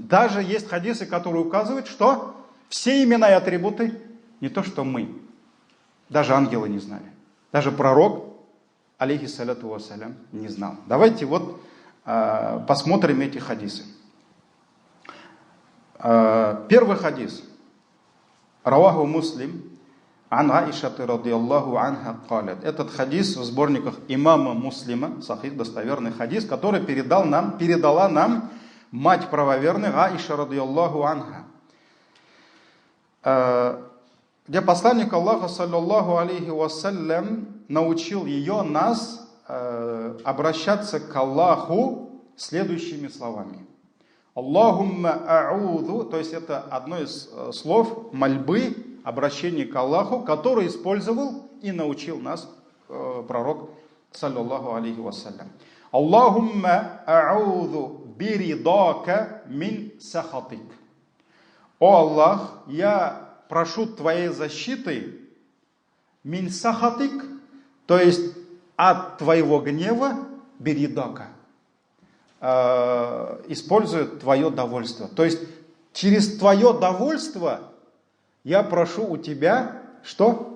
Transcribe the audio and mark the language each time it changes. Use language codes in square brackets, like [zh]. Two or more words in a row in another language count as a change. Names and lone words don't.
[ru] Даже есть хадисы, которые указывают, что все имена и атрибуты не то, что мы. Даже ангелы не знали. Даже пророк, [ar] عليه الصلاة والسلام, [ru] не знал. Давайте вот посмотрим эти хадисы. Первый хадис. [ar] رواه مسلم، عن عائشة رضي الله عنها قالت. [ru] Этот хадис в сборниках имама Муслима, сахих, достоверный хадис, который передала нам мать правоверных Аиша [ar] رضي الله عنها. [ru] где посланник Аллаха, [ar] صلى الله عليه وسلم, [ru] научил нас обращаться к Аллаху следующими словами. [ar] اللهم أعوذ, [ru] то есть это одно из слов мольбы, обращения к Аллаху, который использовал и научил нас пророк, [ar] صلى الله عليه وسلم. اللهم أعوذ برضاك من سخطك. [ru] О Аллах, я прошу Твоей защиты [ar] من سخطك, [ru] то есть от Твоего гнева, биридака, использует Твое довольство. То есть через Твое довольство я прошу у Тебя, что?